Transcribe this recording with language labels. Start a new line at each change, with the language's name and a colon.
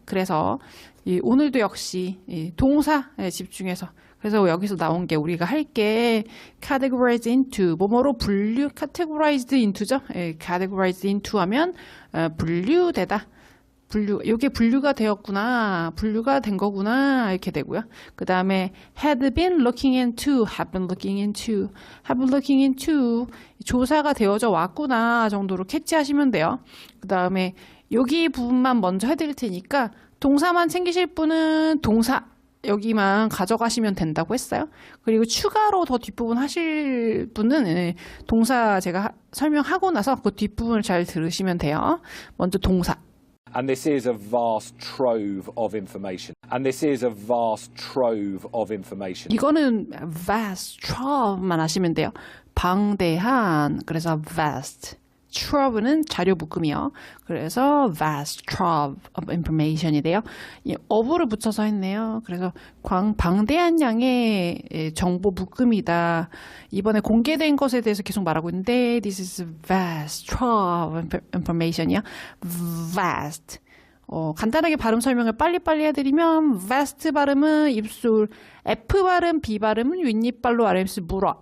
Korean: 그래서 오늘도 역시 동사에 집중해서, 그래서 여기서 나온 게 우리가 할 게
English: categorized into,
Korean: 뭐뭐로 분류,
English: categorized into
Korean: 죠.
English: categorized into
Korean: 하면 분류되다. 이게 분류가 되었구나, 분류가 된 거구나, 이렇게 되고요. 그 다음에
English: had been looking into, have been looking into,
Korean: have been looking into, 조사가 되어져 왔구나 정도로 캐치하시면 돼요. 그 다음에 여기 부분만 먼저 해드릴 테니까 동사만 챙기실 분은 동사 여기만 가져가시면 된다고 했어요. 그리고 추가로 더 뒷부분 하실 분은 동사 제가 설명하고 나서 그 뒷부분을 잘 들으시면 돼요. 먼저 동사.
English: And this is a vast trove of information. And this is a vast trove of information.
Korean: 이거는
English: vast trove
Korean: 만 하시면 돼요. 방대한, 그래서 vast. trove는 자료 묶음이요. 그래서
English: vast trove of information
Korean: 이 돼요. of를 붙여서 했네요. 그래서 방대한 양의 정보 묶음이다. 이번에 공개된 것에 대해서 계속 말하고 있는데
English: this is vast trove of information
Korean: 이요.
English: vast.
Korean: 간단하게 발음 설명을 빨리빨리 해드리면 vast 발음은 입술, F 발음, B 발음은 윗입발로 아랫입술 물어.